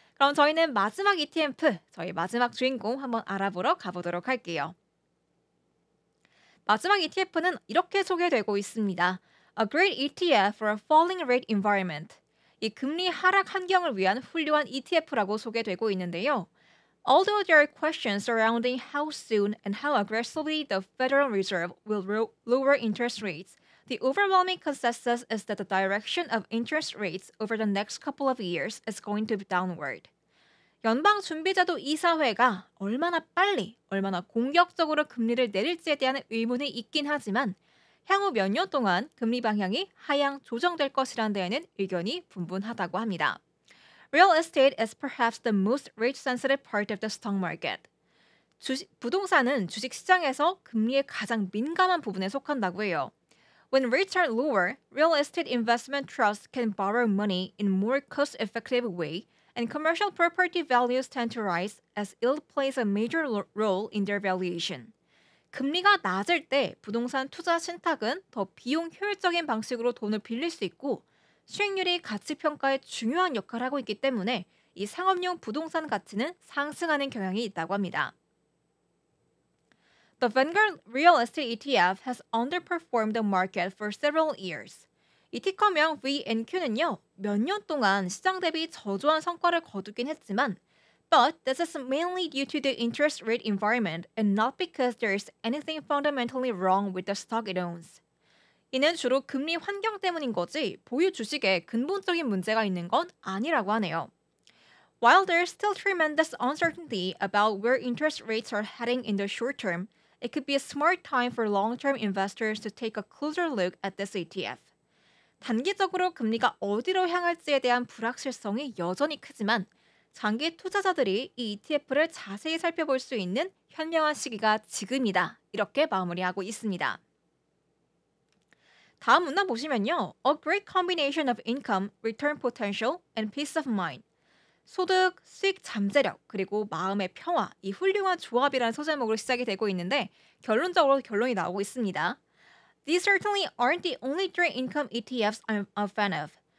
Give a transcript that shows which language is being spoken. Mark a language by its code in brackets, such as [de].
[ko] 그럼 저희는 마지막 ETF, 저희 마지막 주인공 한번 알아보러 가보도록 할게요. 마지막 ETF는 이렇게 소개되고 있습니다. [en] A great ETF for a falling rate environment. [ko] 이 금리 하락 환경을 위한 훌륭한 ETF라고 소개되고 있는데요. [en] Although there are questions surrounding how soon and how aggressively the Federal Reserve will lower interest rates, the overwhelming consensus is that the direction of interest rates over the next couple of years is going to be downward. [ko] 연방준비제도 이사회가 얼마나 빨리, 얼마나 공격적으로 금리를 내릴지에 대한 의문이 있긴 하지만 향후 몇 년 동안 금리 방향이 하향 조정될 것이란 데에는 의견이 분분하다고 합니다. [en] Real estate is perhaps the most rate-sensitive part of the stock market. [ko] 부동산은 주식시장에서 금리에 가장 민감한 부분에 속한다고 해요. [en] When rates are lower, real estate investment trusts can borrow money in more cost-effective way, and commercial property values tend to rise as yield plays a major role in their valuation. [ko] 금리가 낮을 때 부동산 투자 신탁은 더 비용 효율적인 방식으로 돈을 빌릴 수 있고 수익률이 가치 평가에 중요한 역할을 하고 있기 때문에 이 상업용 부동산 가치는 상승하는 경향이 있다고 합니다. [en] The Vanguard Real Estate ETF has underperformed the market for several years. [ko] 이 티커명 VNQ는요, 몇 년 동안 시장 대비 저조한 성과를 거두긴 했지만, [en] but this is mainly due to the interest rate environment and not because there is anything fundamentally wrong with the stock it owns. [ko] 이는 주로 금리 환경 때문인 거지 보유 주식에 근본적인 문제가 있는 건 아니라고 하네요. [en] While there is still tremendous uncertainty about where interest rates are heading in the short term, it could be a smart time for long-term investors to take a closer look at this ETF. [ko] 단기적으로 금리가 어디로 향할지에 대한 불확실성이 여전히 크지만 장기 투자자들이 이 ETF를 자세히 살펴볼 수 있는 현명한 시기가 지금이다. 이렇게 마무리하고 있습니다. 다음 문단 보시면요. [en] A great combination of income, return potential, and peace of mind. [ko] 소득, 수익 잠재력, 그리고 마음의 평화, 이 훌륭한 조합이라는 소제목으로 시작이 되고 있는데 결론적으로 결론이 나오고 있습니다. [en] These certainly aren't the only three income ETFs I'm a fan of.